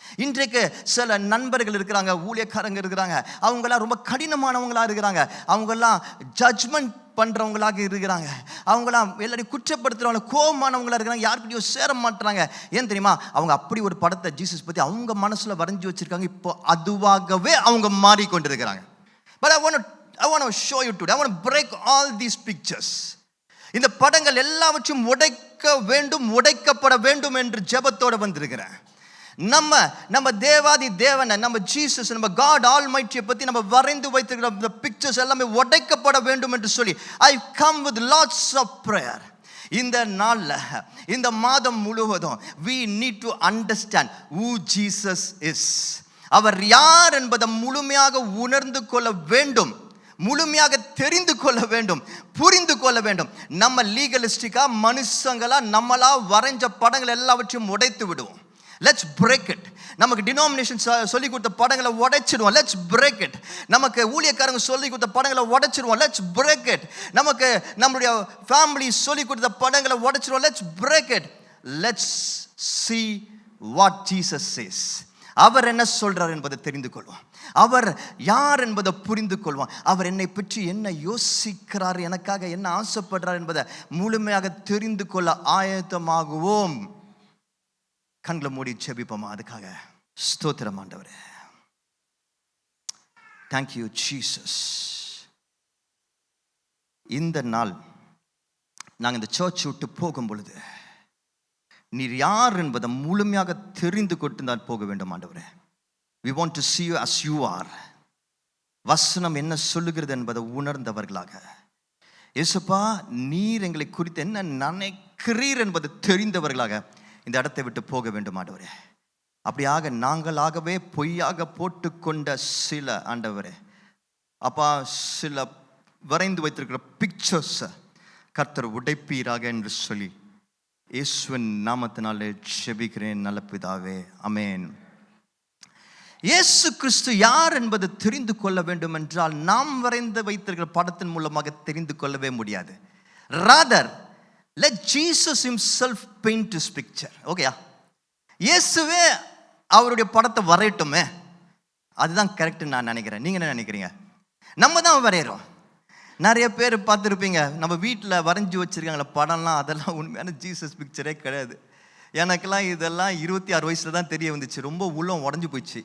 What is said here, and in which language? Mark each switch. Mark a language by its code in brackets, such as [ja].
[ta] இன்றைக்கு சில நண்பர்கள் இருக்கிறாங்க, ஊழியக்காரங்க இருக்கிறாங்க, அவங்கெல்லாம் ரொம்ப கடினமானவங்களாக இருக்கிறாங்க, அவங்கெல்லாம் ஜட்ஜ்மெண்ட் பண்ணுறவங்களாக இருக்கிறாங்க, அவங்களாம் எல்லாரையும் குற்றப்படுத்துகிறவங்க, கோபமானவங்களாக இருக்கிறாங்க, யாருக்கிட்டையும் சேர மாட்டுறாங்க. ஏன் தெரியுமா? அவங்க அப்படி ஒரு படத்தை ஜீசஸ் பற்றி அவங்க மனசில் வரைஞ்சி வச்சுருக்காங்க. இப்போ அதுவாகவே அவங்க மாறிக்கொண்டிருக்கிறாங்க. [en] But I want to show you today. I want to break all these pictures. [ta] இந்த படங்கள் எல்லாவற்றையும் உடைக்கப்பட வேண்டும் என்று ஜெபத்தோட வந்திருக்கிறேன். நம்ம தேவாதி தேவனை, நம்ம ஜீசஸ், நம்ம காட் ஆல்மைட்டியை பற்றி நம்ம வரைந்து வைத்திருக்கிற பிக்சர்ஸ் எல்லாமே உடைக்கப்பட வேண்டும் என்று சொல்லி [en] I come with lots of prayer. [ta] இந்த நாளில், இந்த மாதம் முழுவதும் [en] we need to understand who Jesus is. [ta] அவர் யார் என்பதை முழுமையாக உணர்ந்து கொள்ள வேண்டும், முழுமையாக தெரிந்து கொள்ள வேண்டும், புரிந்து கொள்ள வேண்டும். நம்ம லீகலிஸ்டிக்கா, மனுஷங்களா, நம்மளா வரைஞ்ச படங்கள் எல்லாவற்றையும் உடைத்து விடுவோம். [en] Let's break it. [ta] நமக்கு டினாமினேஷன் சொல்லி கொடுத்த படங்களை உடைச்சிடுவோம். [en] Let's break it. [ta] நமக்கு ஊழியக்காரங்க சொல்லி கொடுத்த படங்களை உடைச்சிடுவோம். [en] Let's break it. [ta] நமக்கு நம்மளுடைய ஃபேமிலி சொல்லி கொடுத்த படங்களை உடைச்சிடுவோம். [en] Let's break it. Let's see what Jesus says. [ta] அவர் என்ன சொல்றார் என்பதை தெரிந்து கொள்வோம். அவர் யார் என்பதை புரிந்து கொள்வோம். அவர் என்னை பற்றி என்ன யோசிக்கிறார், எனக்காக என்ன ஆசைப்படுறார் என்பதை முழுமையாக தெரிந்து கொள்ள ஆயத்தமாகுவோம். கண்களை மூடி ஜெபிப்போமா? அதுக்காக ஸ்தோத்திரம் ஆண்டவரே. [en] Thank you Jesus. [ta] இந்த நாள் நாங்கள் இந்த சர்ச் விட்டு போகும் பொழுது நீர் யார் என்பதை முழுமையாக தெரிந்து கொண்டு தான் போக வேண்டும் ஆண்டவரே. [en] We want to see you as you are. [ta] வசனம் என்ன சொல்லுகிறது என்பதை உணர்ந்தவர்களாக, இயேசுப்பா நீர் எங்களை குறித்து என்ன நினைக்கிறீர் என்பதை தெரிந்தவர்களாக இந்த இடத்தை விட்டு போக வேண்டும் ஆண்டவரே. அப்படியாக நாங்களாகவே பொய்யாக போட்டுக்கொண்ட சில ஆண்டவரே அப்பா, சில வரைந்து வைத்திருக்கிற பிக்சர்ஸ் கர்த்தர் உடைப்பீராக என்று சொல்லி இயேசுவின் நாமத்தினாலே ஜெபிக்கிறேன் நல்ல பிதாவே, ஆமென். இயேசு கிறிஸ்து யார் என்பதை தெரிந்து கொள்ள வேண்டும் என்றால் நாம் வரைந்து வைத்திருக்கிற படத்தின் மூலமாக தெரிந்து கொள்ளவே முடியாது. [en] Rather, let Jesus himself paint his picture. [ta] ஓகேயா? இயேசுவே அவருடைய படத்தை வரையட்டுமே, அதுதான் கரெக்ட் நான் நினைக்கிறேன். நீங்க என்ன நினைக்கிறீங்க? நம்ம தான் வரைகிறோம். நிறைய பேர் பார்த்துருப்பீங்க, நம்ம வீட்டில் வரைஞ்சி வச்சுருக்காங்கள படம்லாம், அதெல்லாம் உண்மையான ஜீசஸ் பிக்சரே கிடையாது. எனக்கெல்லாம் இதெல்லாம் 26 வயசில் தான் தெரிய வந்துச்சு. ரொம்ப உள்ளம் உடஞ்சி போயிடுச்சு.